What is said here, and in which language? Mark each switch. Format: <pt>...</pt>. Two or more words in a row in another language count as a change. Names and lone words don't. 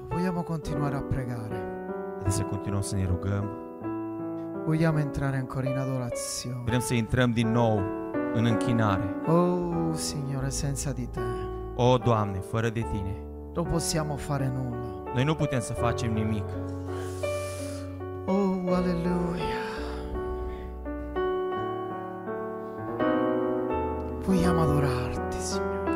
<it>Vogliamo continuare a pregare.</it> <ro>Haideți să continuăm să ne rugăm.</ro> <it>Vogliamo entrare ancora in adorazione.</it> <ro>Vrem să intrăm din nou în închinare.</ro> <it>Oh, Signore, senza di te</it> <ro>O, Doamne, fără de Tine,</ro> <it>non possiamo fare nulla.</it> <ro>noi nu putem să facem nimic.</ro> <it>Oh, alleluia. Vogliamo adorarti, Signore.</it>